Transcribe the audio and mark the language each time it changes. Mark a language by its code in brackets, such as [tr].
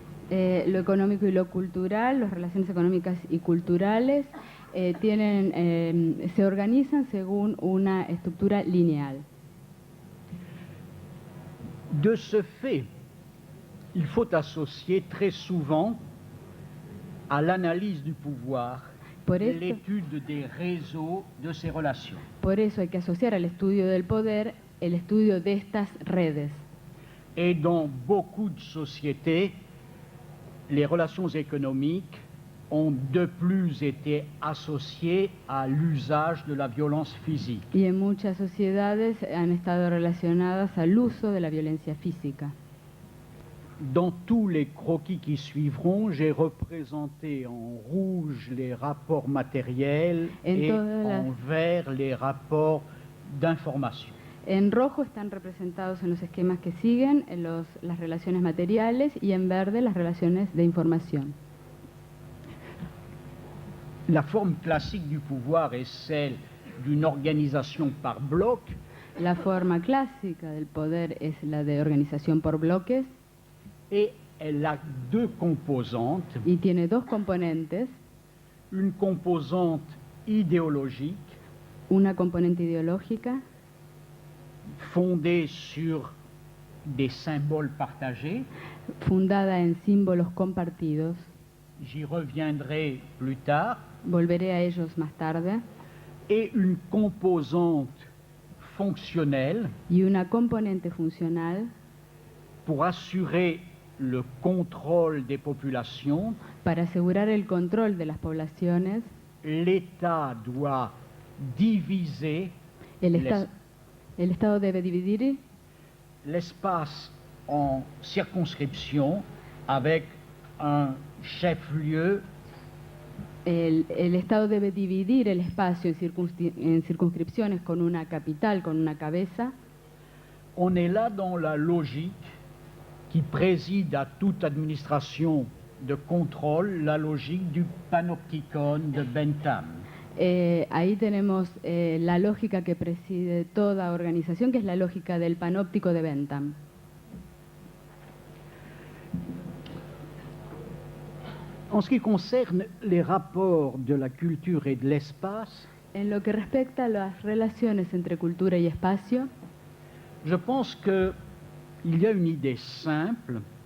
[es] Lo económico y lo cultural, las relaciones económicas y culturales se organizan según una estructura lineal. [fr] De ce fait, il faut associer très souvent à l'analyse du pouvoir l'étude des réseaux de ces relations. [es] Por eso hay que asociar al estudio del poder el estudio de estas redes. [fr] Et dans beaucoup de sociétés, les relations économiques ont de plus été associés à l'usage de la violence physique. [es] y en muchas sociedades han estado relacionadas al uso de la violencia física. [fr] Dans tous les croquis qui suivront, j'ai représenté en rouge les rapports matériels et en vert les rapports d'information. [es] En rojo están representados en los esquemas que siguen las relaciones materiales y en verde las relaciones de información. [fr] La forme classique du pouvoir est celle d'une organisation par bloc. [es] La forma clásica del poder es la de organización por bloques [fr] Et elle a deux composantes. [es] y tiene dos componentes, [fr] Une composante idéologique [es] una componente ideológica [fr] fondée sur des symboles partagés. [es] fundada en símbolos compartidos, [fr] J'y reviendrai plus tard. [es] volveré a ellos más tarde, [fr] Et une composante fonctionnelle [es] y una componente funcional [fr] pour assurer le contrôle des populations. [es] para asegurar el control de las poblaciones. [fr] L'État doit diviser [es] El Estado debe dividir [fr] l'espace en circonscriptions avec un chef-lieu [es] el Estado debe dividir el espacio en circunscripciones con una capital, con una cabeza. [fr] On est là dans la logique qui préside à toute administration de contrôle, la logique du panopticon de Bentham. [es] Ahí tenemos la lógica que preside toda organización, que es la lógica del panóptico de Bentham. [fr] En ce qui concerne les rapports de la culture et de l'espace, [es] En lo que respecta a las relaciones entre cultura y espacio, [fr] je pense qu'il y a une idée simple